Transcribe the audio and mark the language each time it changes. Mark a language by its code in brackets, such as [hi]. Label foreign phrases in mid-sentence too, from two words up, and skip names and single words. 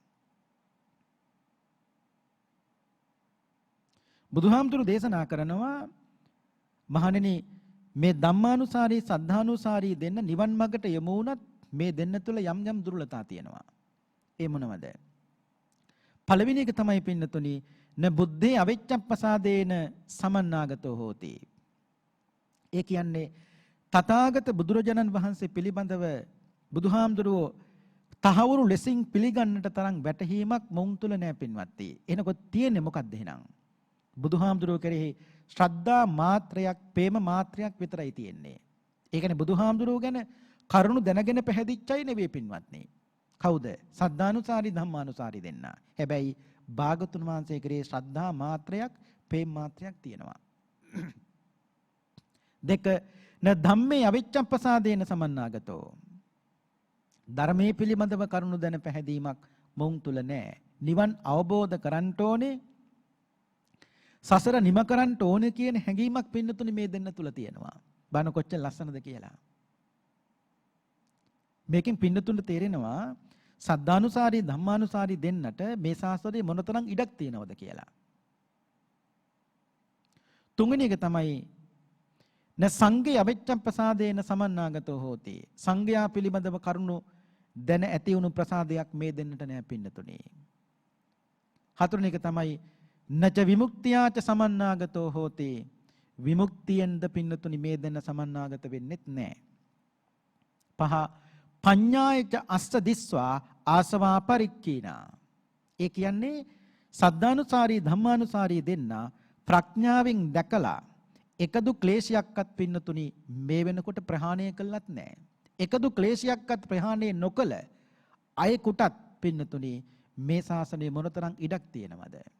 [si] බුදුහාමුදුරු දේශනා කරනවා මහණෙනි මේ ධම්මානුසාරී සද්ධානුසාරී දෙන්න නිවන් මාර්ගට යමු වුණත් මේ දෙන්න තුළ යම් යම් දුර්වලතා තියෙනවා. ඒ මොනවද? පළවෙනි එක තමයි පින්නතුනි [pi] න බුද්ධේ අවිච්ඡප්පසාදේන සමන්නාගතෝ හෝති. [si] ඒ කියන්නේ තථාගත බුදුරජාණන් වහන්සේ පිළිබඳව බුදුහාමුදුරුවෝ තහවුරු ලෙසින් පිළිගන්නට තරම් වැටහීමක් මොවුන් තුල නැහැ පින්වත්නි. එනකොට තියෙන්නේ මොකක්ද එහෙනම්? බුදුහාමුදුරුවෝ කෙරෙහි ශ්‍රද්ධා මාත්‍රයක්, ප්‍රේම මාත්‍රයක් විතරයි තියෙන්නේ. ඒ කියන්නේ බුදුහාමුදුරුවෝ ගැන කරුණු දැනගෙන පැහැදිච්චයි නෙවෙයි පින්වත්නි. කවුද? සද්ධානුසාරී ධම්මානුසාරී දෙන්න. හැබැයි භාගතුන් වහන්සේ කෙරෙහි ශ්‍රද්ධා මාත්‍රයක්, ප්‍රේම මාත්‍රයක් තියෙනවා. [pi] දෙක න ධම්මේ අවිච්ඡප්පසාදේන සමන්නාගතෝ. [si] ධර්මයේ පිළිබඳව කරුණු දැන පැහැදීමක් මොවුන් තුල නැහැ. නිවන් අවබෝධ කරන්ට ඕනේ, සසර නිම කරන්ට ඕනේ කියන හැඟීමක් පින්නතුනි මේ දෙන්න තුල තියෙනවා. බණ කොච්චර ලස්සනද කියලා. මේකෙන් පින්නතුන්ට තේරෙනවා සද්ධානුසාරී ධම්මානුසාරී දෙන්නට මේ ශාස්ත්‍රයේ මොනතරම් ඉඩක් තියෙනවද කියලා. තුන්වෙනි එක තමයි [pi] න සංඝේ අවිච්ඡප්පසාදේන සමන්නාගතෝ හෝති. [si] සංඝයා පිළිබඳව කරුණු දැන ඇති වුණු ප්‍රසාදයක් මේ දෙන්නට නෑ පින්නතුනි. හතරවෙනි එක තමයි [pi] නච විමුක්තියාච සමන්නාගතෝ හෝති. [si] විමුක්තියෙන්ද පින්නතුනි මේ දෙන්න සමන්නාගත වෙන්නෙත් නෑ. [pi] පහ පඤ්ඤායච අස්ස දිස්වා ආසවා පරික්ඛීනා. [si] ඒ කියන්නේ සද්ධානුසාරී ධම්මානුසාරී දෙන්න ප්‍රඥාවෙන් දැකලා එකදු ක්ලේශයක්වත් පින්නතුනි මේ වෙනකොට ප්‍රහාණය කළත් නැහැ. එකදු ක්ලේශයක්වත් ප්‍රහාණය නොකළ අයෙකුටත් පින්නතුනි මේ ශාසනයේ මොනතරම් ඉඩක් තියෙනවද?